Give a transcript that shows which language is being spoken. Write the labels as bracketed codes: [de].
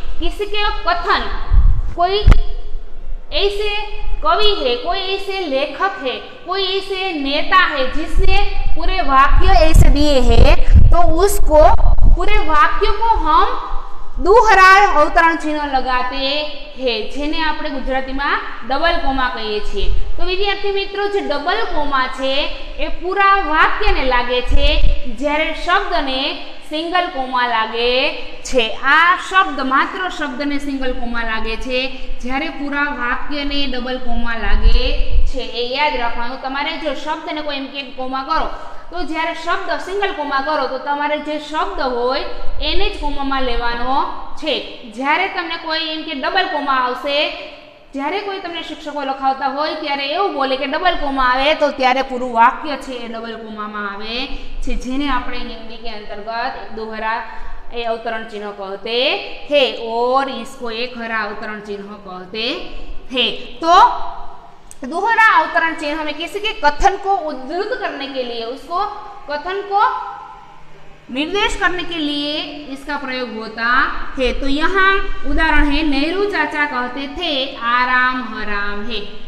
[hi] किसी के कथन, कोई ऐसे कवि है, कोई ऐसे लेखक है, कोई ऐसे नेता है जिसने पूरे वाक्य ऐसे दिए हैं, तो उसको पूरे वाक्य को हम दुहरा अवतरण चिन्ह लगाते हैं, [gu] જેને આપણે ગુજરાતીમાં ડબલ કોમા કહીએ છીએ। તો વિદ્યાર્થી મિત્રો, જે ડબલ કોમા છે એ પૂરા વાક્યને લાગે છે, જ્યારે શબ્દને સિંગલ કોમા લાગે છે। આ શબ્દ, માત્ર શબ્દને સિંગલ કોમા લાગે છે, જ્યારે પૂરા વાક્યને ડબલ કોમા લાગે છે। એ યાદ રાખવાનું। તમારે જો શબ્દને કોઈ એમ કે કોમા કરો, તો જ્યારે શબ્દ સિંગલ કોમા કરો તો તમારે જે શબ્દ હોય એને જ કોમામાં લેવાનો છે। જ્યારે તમને કોઈ એમ કે ડબલ કોમા આવશે, જ્યારે કોઈ તમને શિક્ષકો લખાવતા હોય ત્યારે એવું બોલે કે ડબલ કોમા આવે, તો ત્યારે પૂરું વાક્ય છે એ ડબલ કોમામાં આવે છે, જેને આપણે [hi] हिंदी के अंतर्गत दोहरा अवतरण चिन्ह कहते हैं और इसको एक हरा अवतरण चिन्ह कहते हैं। तो दोहरा अवतरण चिन्ह में किसी के कथन को उद्धृत करने के लिए, उसको कथन को निर्देश करने के लिए इसका प्रयोग होता है। तो यहाँ उदाहरण है, नेहरू चाचा कहते थे आराम हराम है।